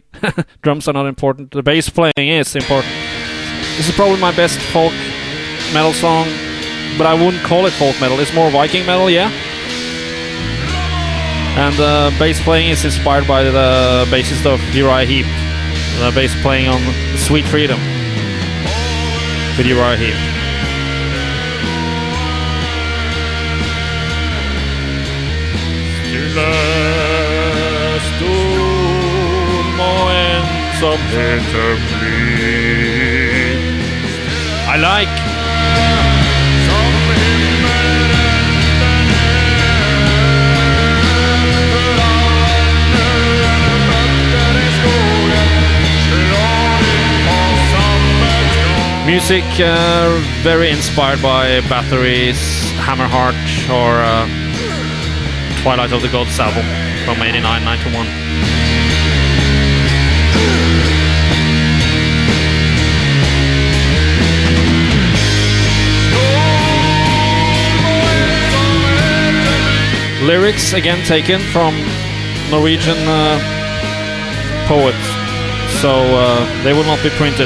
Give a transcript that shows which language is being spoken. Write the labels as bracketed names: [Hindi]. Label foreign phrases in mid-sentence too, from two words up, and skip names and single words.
[English] Drums are not important. The bass playing is important. This is probably my best folk metal song, but I wouldn't call it folk metal. It's more Viking metal, yeah. And the bass playing is inspired by the bassist of Uriah Heep. The bass playing on Sweet Freedom with Uriah Heep. [Norwegian] Stille storm og ensomhet blir. [English] I like. [Norwegian] Som himmelen den i skogen, slår inn på samme tråd. [English] Music very inspired by Bathory's Hammerheart or Twilight of the Gods album from 89-91. Lyrics again taken from Norwegian poets, so they will not be printed.